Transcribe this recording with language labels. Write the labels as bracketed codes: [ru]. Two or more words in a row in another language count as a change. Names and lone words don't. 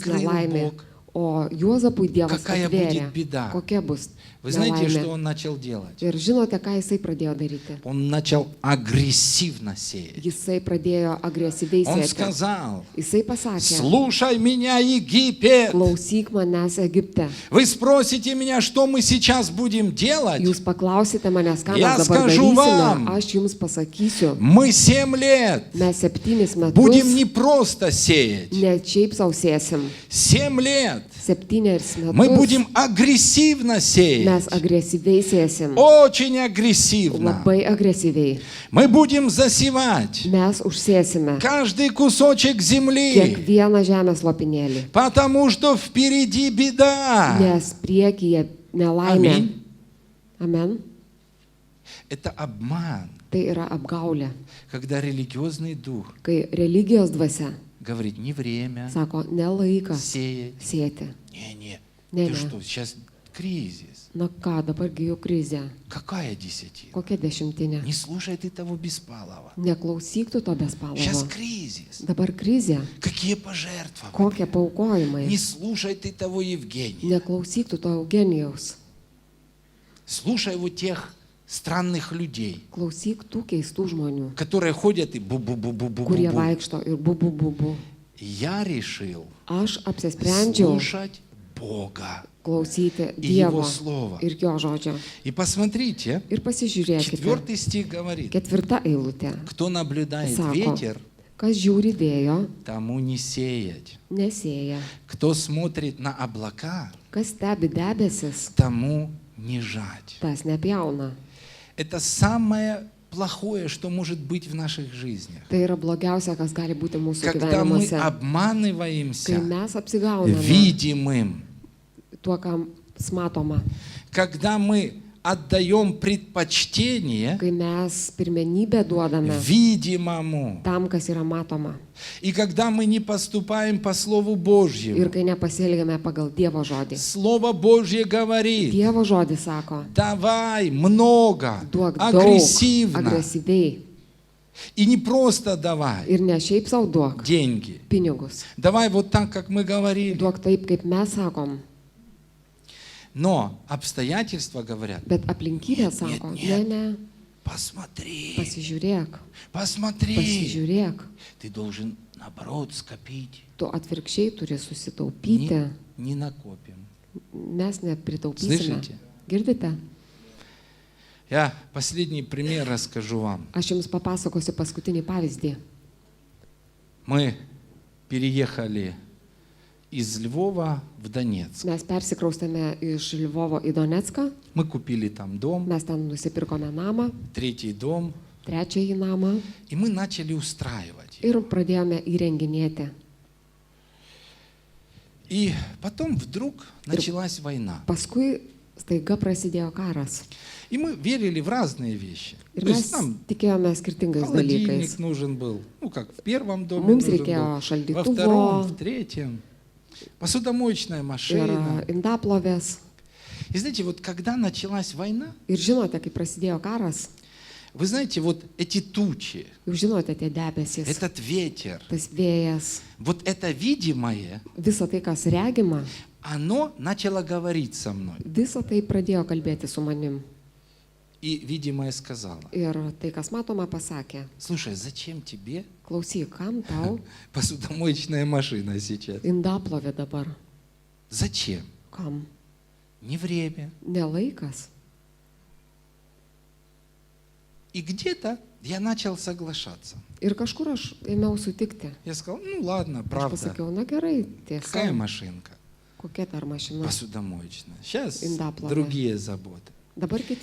[ru] открыл [lt] nelaimė. [ru] Бог. [lt] O Juozapui Dievas [ru] Какая [lt] atvėrė, [ru] будет беда? [lt] kokia bus [ru] Вы знаете, что [lt] nelaimė. [ru] он начал делать? [lt] Ir žinote, ką jisai pradėjo daryti? [ru] Он начал агрессивно сеять. [lt] Jisai pradėjo agresyviai [ru] Он [lt] sėti. [ru] сказал, [lt] Jisai pasakė, [ru] слушай меня, Египет. [lt] klausyk manęs Egipte. [ru] Вы спросите меня, что мы сейчас будем делать? [lt] Jūs paklausite manęs, ką [ru] Я [lt] mes dabar [ru] скажу [lt] darysime. [ru] вам. [lt] Aš jums pasakysiu, [ru] Мы 7 лет [lt] mes 7 metus [ru] будем не просто сеять. [lt] ne šiaip sausėsim. [ru] 7 лет [lt] 7 [ru] мы [lt] metus [ru] будем агрессивно сеять. [lt] mes agresyviai sėsim. [ru] Очень агрессивно. [lt] Labai agresyviai. [ru] Мы будем засевать [lt] Mes užsėsime [ru] каждый кусочек земли, [lt] kiekvieną žemės lopinėlį. [ru] потому что впереди беда. [lt] Nes priekyje nelaimė. [ru] Аминь. [lt] Amen. [ru] Это обман, [lt] Tai yra apgaulė. [ru] когда религиозный дух [lt] Kai religijos dvasia [ru] говорит, не время [lt] sako, nelaikas [ru] сеять. [lt] sėti. [ru] Не, [lt] Не, [ru] ты [lt] не. [ru] что, сейчас кризис. [lt] Na ką, dabargi jau krizė. [ru] Какая десятина? [lt] Kokia 10? [ru] Не слушай ты того Беспалова. [lt] Neklausyk tu to [ru] Сейчас [lt] bespalovo. [ru] кризис. [lt] Dabar krizė. [ru] Какие пожертвования? [lt] Kokie paukojimai. [ru] Не слушай ты того Евгения. [lt] Neklausyk tu to Eugenijaus. [ru] Слушай вот тех странных людей, [lt] Klausyk tų keistų žmonių, [ru] которые ходят и [lt] kurie [ru] бу-бу-бу-бу-бу-бу. [lt] vaikšto ir bubu. [ru] Я решил [lt] Aš apsisprendžiau [ru] слушать Бога [lt] klausyti [ru] и Его [lt] Dievo [ru] Слово. [lt] ir Jo žodžio. [ru] И посмотрите, [lt] Ir pasižiūrėkite. [ru] 4 стих говорит, [lt] 4 eilutė. [ru] кто наблюдает [lt] Sako, [ru] ветер, [lt] kas žiūri vėjo, [ru] тому не сеять. [lt] nesėja. [ru] Кто смотрит на облака, [lt] Kas stebi debesis, [ru] тому не жать. [lt] tas nepjauna. [ru] Это самое плохое, что может быть в наших жизнях. [lt] Tai yra blogiausia, kas gali būti mūsų [ru] Когда мы [lt] gyvenimuose. Kai [ru] обманываемся [lt] mes apsigauname [ru] видимым, [lt] tuo, kam matoma. [ru] когда мы отдаем предпочтение [lt] Kai mes pirmenybę duodame [ru] видимому, [lt] tam, kas yra matoma. [ru] и когда мы не поступаем по Слову [lt] Ir [ru] Божьему. [lt] kai nepasielgiame pagal Dievo žodį. [ru] Слово Божье говорит, [lt] Dievo žodis sako, [ru] давай много, [lt] duok daug, [ru] агрессивно, [lt] agresyviai. [ru] и не просто давай [lt] Ir ne šiaip savo duok [ru] деньги. [lt] pinigus. [ru] Давай вот так, как мы говорили. [lt] Duok taip, kaip mes sakom. [ru] Но обстоятельства говорят, [lt] Bet aplinkybė sako, [ru] Нет, [lt] ne, [ru] посмотри, [lt] pasižiūrėk, [ru] посмотри. [lt] pasižiūrėk. [ru] Ты должен, наоборот, скопить. [lt] Tu atvirkščiai turi susitaupyti. [ru] Не накопим. [lt] Mes nepritaupysime. [ru] Слышите? [lt] Girdite? [ru] Я последний пример расскажу вам. [lt] Aš jums papasakosiu paskutinį pavyzdį. [ru] Мы переехали из Львова в Донецк. [lt] Mes persikraustėme iš Lvovo į Donecką, [ru] Мы купили там дом, [lt] mes ten nusipirkome namą, [ru] третий дом, [lt] trečiąjį namą [ru] и мы начали устраивать. [lt] ir pradėjome įrenginėti. [ru] И потом вдруг началась война. [lt] Paskui staiga prasidėjo karas. [ru] И мы верили в разные вещи. [lt] Ir [ru] То [lt] mes [ru] есть нам [lt] tikėjome skirtingais [ru] холодильник [lt] dalykais. [ru] нужен был. Ну, как в первом доме [lt] Mums [ru] нужен [lt] reikėjo [ru] был, во втором, [lt] šaldytuvo [ru] в третьем. Посудомоечная [lt] ir [ru] машина. [lt] indaplovės. [ru] И знаете, вот когда началась война, [lt] Ir žinote, kai prasidėjo karas, [ru] вы знаете, вот эти тучи, [lt] jūs žinote tie debesys, [ru] этот ветер, [lt] tas vėjas, [ru] вот это видимое, [lt] visa tai, kas regima, [ru] оно начало говорить со мной. [lt] visa tai pradėjo kalbėti su manim. [ru] И видимое сказала: [lt] Ir tai, kas matoma, pasakė, [ru] слушай, зачем тебе [lt] klausyk, kam tau [ru] посудомоечная машина сейчас? [lt] indaplovė dabar? [ru] Зачем? [lt] Kam? [ru] Не время. [lt] Ne laikas. [ru] И где-то я начал соглашаться. [lt] Ir kažkur aš ėmiau sutikti. [ru] Я сказал, ну ладно, [lt] Aš [ru] правда. [lt] pasakiau, na gerai, [ru] Какая [lt] tiesa, [ru] машинка? [lt] kokia dar mašina. [ru] Посудомоечная. Сейчас [lt] Indaplovė. [ru] другие заботы. [lt] Dabar kiti